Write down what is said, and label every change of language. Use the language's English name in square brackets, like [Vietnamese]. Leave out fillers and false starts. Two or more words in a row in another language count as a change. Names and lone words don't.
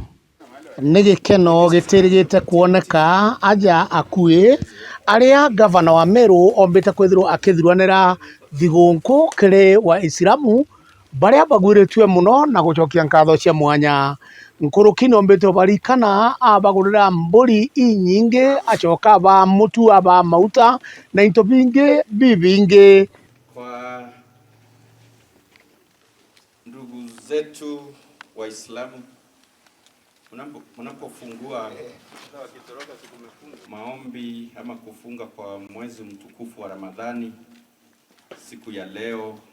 [Meru] nĩ gĩkeno gĩtĩrĩgĩte kuoneka aja akuĩ aria gavana wa Meru ombĩte kwithirwo akithiranira thigũnkũ kĩrĩ wa Islamu baria bagwĩrĩtwe muno na gũcokia ngatho cia mwanya nkuruki ombĩte barikana abagũrĩra mbũri inyingi acoka ba mutu aba mauta na into bingi bibingi. [Swahili] Kwa ndugu zetu Waislamu, mnapofungua maombi ama kufunga kwa mwezi mtukufu wa Ramadhani siku ya leo,